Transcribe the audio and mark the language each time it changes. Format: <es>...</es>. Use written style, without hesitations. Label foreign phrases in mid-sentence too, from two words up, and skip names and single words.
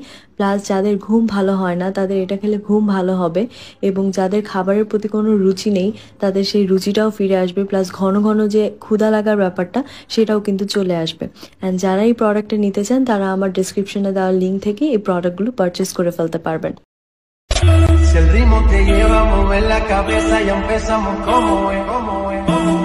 <bn>প্লাস যাদের ঘুম ভালো হয় না তাদের এটা খেলে ঘুম ভালো হবে, এবং যাদের খাবারের প্রতি কোনো রুচি নেই তাদের সেই রুচিটাও ফিরে আসবে। প্লাস ঘন ঘন যে ক্ষুধা লাগার ব্যাপারটা সেটাও কিন্তু চলে আসবে। অ্যান্ড যারা এই প্রোডাক্টটা নিতে চান তারা আমার ডেসক্রিপশনে দেওয়া লিঙ্ক থেকে এই প্রোডাক্টগুলো পারচেস করে ফেলতে পারবেন।</bn> <es>Si el ritmo te lleva a mover la cabeza, ya empezamos como es.</es>